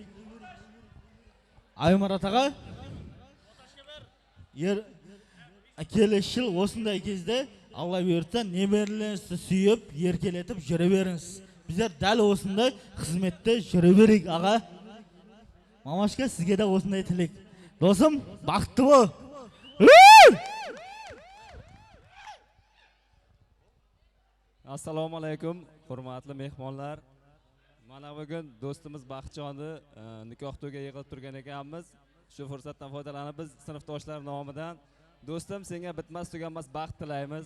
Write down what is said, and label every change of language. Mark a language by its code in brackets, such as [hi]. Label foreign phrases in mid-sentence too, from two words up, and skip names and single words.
[kk] Аймарат аға, келесі жыл осындай кезде Алла бұйыртса немерелеріңізді сүйіп, еркелетіп жүре беріңіз. Біздер дәл осындай қызметте жүре берейік аға. Мамашка, сізге де осындай тілек. Досым, бақытты бол. [uz] Assalomu alaykum, hurmatli mehmonlar. Mana bugun do'stimiz Baxtjonni nikoh to'yiga yig'ilib turgan ekanmiz. Shu fursatdan foydalanib biz sinfdoshlar nomidan do'stim, senga bitmas tuganmas baxt tilaymiz.